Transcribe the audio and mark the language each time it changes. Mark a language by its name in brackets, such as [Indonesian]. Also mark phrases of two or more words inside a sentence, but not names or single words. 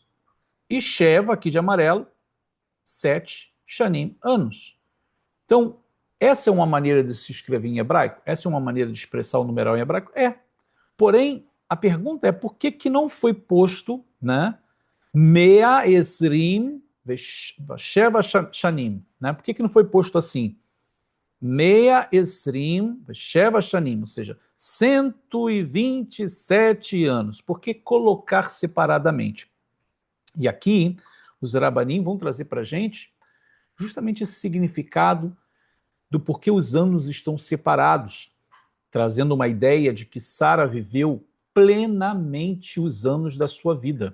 [Portuguese] E Sheva, aqui de amarelo, 7 shanim, anos. Então, essa é uma maneira de se escrever em hebraico? Essa é uma maneira de expressar o numeral em hebraico? É. Porém, a pergunta é por que não foi posto, né, [Hebrew] מאה עשרים ושבע שנים, [Portuguese] né? Por que não foi posto assim? [Hebrew] מאה עשרים ושבע שנים, [Portuguese] ou seja, 127 anos. Por que colocar separadamente? E aqui, os rabanim vão trazer para a gente justamente esse significado do porquê os anos estão separados, trazendo uma ideia de que Sara viveu plenamente os anos da sua vida.